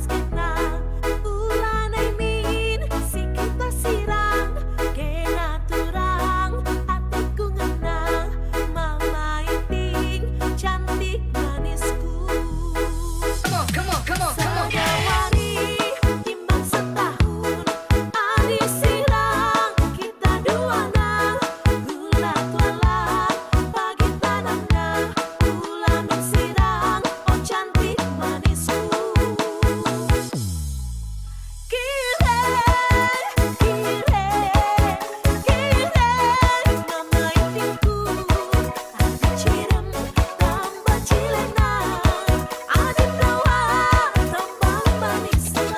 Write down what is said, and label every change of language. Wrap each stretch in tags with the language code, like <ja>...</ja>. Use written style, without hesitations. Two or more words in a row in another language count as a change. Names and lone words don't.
<btx>kena bulan min si kita sirang kena turang hatiku ngena mama iting cantik manisku.</btx> <en>Come on.</en> <btx>Sagawari timbang setahun adi sirang kita duana gula tuala pagi tanahnya bulan min sirang oh cantik manisku. Kire mama itingku, adi cirem tambah cilena, adi tawa tambah manisna.</btx>